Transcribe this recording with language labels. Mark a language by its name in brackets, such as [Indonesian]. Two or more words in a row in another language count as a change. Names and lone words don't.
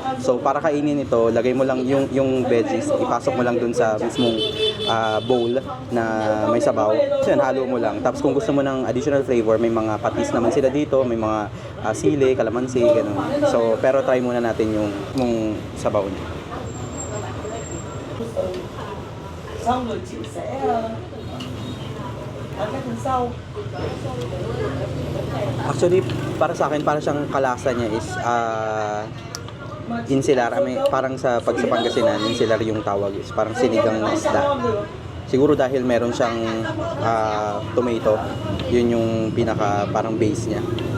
[Filipino] So para kainin ito, lagay mo lang yung veggies, ipasok mo lang dun sa mismong bowl na may sabaw. So yan, halo mo lang. Tapos kung gusto mo ng additional flavor, may mga patis naman sila dito, may mga sili, kalamansi, ganun. So pero try muna natin yung sabaw niya. [Vietnamese] Xong rồi chị sẽ ăn cái phần sau. [Filipino] Actually, para sa akin, para siyang kalasa niya is insular. Parang sa Pangasinan, insular yung tawag is parang sinigang na isda. Siguro dahil meron siyang tomato, yun yung pinaka parang base niya.